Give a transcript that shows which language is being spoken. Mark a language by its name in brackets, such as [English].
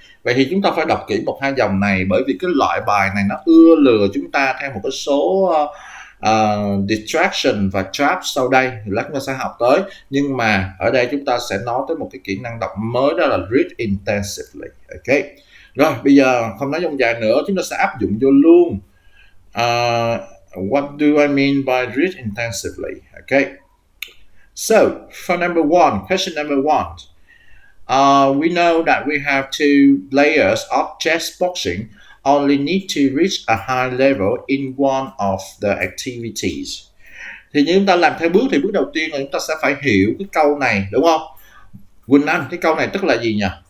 [Vietnamese] Vậy thì chúng ta phải đọc kỹ 1-2 dòng này, bởi vì cái loại bài này nó ưa lừa chúng ta theo một cái số distraction và trap sau đây, lát chúng ta sẽ học tới. Nhưng mà ở đây chúng ta sẽ nói tới một cái kỹ năng đọc mới, đó là [English] read intensively. [Vietnamese] Ok, rồi bây giờ không nói dông dài nữa, chúng ta sẽ áp dụng vô luôn. [English] What do I mean by read intensively? Okay, so for number 1, question number 1, we know that we have 2 layers of chess boxing only need to reach a high level in one of the activities. [Vietnamese] Thì như chúng ta làm theo bước thì bước đầu tiên là chúng ta sẽ phải hiểu cái câu này đúng không? Quỳnh Anh, cái câu này tức là gì nhỉ?